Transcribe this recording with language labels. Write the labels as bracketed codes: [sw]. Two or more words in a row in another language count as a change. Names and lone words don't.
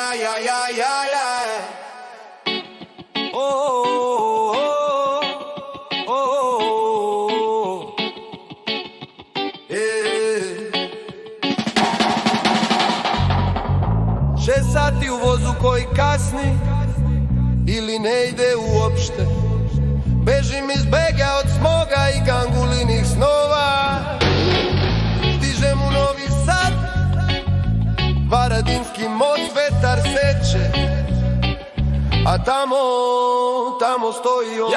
[en] aj, aj, aj, aj. Oh, oh, oh, oh. Yeah. [sr] 6 sati u vozu koji kasni ili ne ide uopšte. Bežim iz bega od smoga i gangulinih snova. Stižem u Novi Sad, Varadinski most vetar seče, a tamo stoji on.